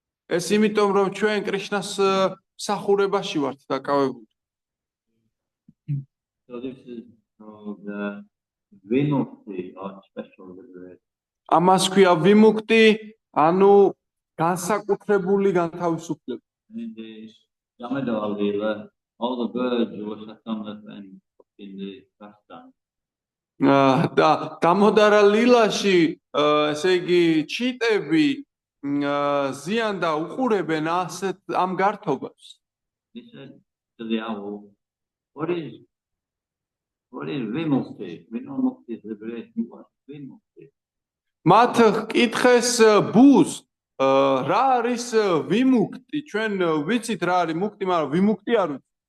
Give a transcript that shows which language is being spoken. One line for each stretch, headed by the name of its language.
Georgian: ეს იმიტომ რომ ჩვენ კრიშნას მსახურებაში ვართ დაკავებული.
English: So this is called vimukti or special liberation.
Georgian: ამას ქვია ვიმუქტი, ანუ განსაკუთრებული განთავისუფლება.
English: In the adi-ლილა, all the birds were sat on the fence in the pastime.
Georgian: და დამოდარა ლილაში, ესე იგი, ჩიტები ზიან და უყურებენ ამ გართობას.
English: He said to the owl, what is vimukti? We know mukti is liberation. What is vimukti?
Georgian: მათ კითხეს ბუს, რა არის ვიმუქტი? ჩვენ ვიცით რა არის მუქტი, მაგრამ ვიმუქტი არ ვიცით.